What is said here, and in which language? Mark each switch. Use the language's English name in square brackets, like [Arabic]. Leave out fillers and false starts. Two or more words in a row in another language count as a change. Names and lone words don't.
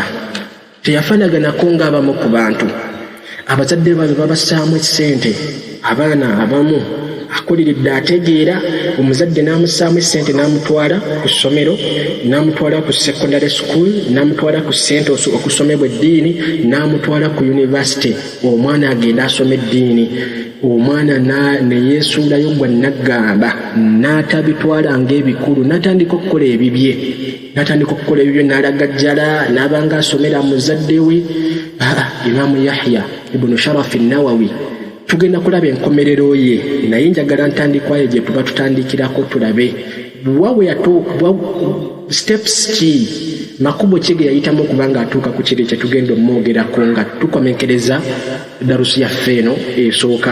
[Ganda] Teyafaanaganako ng'abamu ku bantu. Abazadde baabwe babassaamu essente, abaana abamu akuliridde ategeera, omuzadde n'amussaamu essente n'amutwala ku ssomero, n'amutwala ku [English] secondary school, [Ganda] n'amutwala ku ssente okusomebwa eddiini, n'amutwala ku university, omwana agenda asoma eddiini. Omwana ne yeesuulayo gwa naggamba, n'atabitwala ng'ebikulu, n'atandika okukola ebibye, n'alaga jjala, n'abanga asomera muzadde we. Imaamu Yahya ibn Sharaf an-Nawawi tugenda kulaba enkomerero ye, naye njagala ntandikwayo gye tuba tutandikirako tulabe wawe yatuuka steps ki, makubo ki ge yayitamu okubanga atuuka ku kiri kye tugenda omwogerako nga tukomenkereza darusu yaffe eno esooka.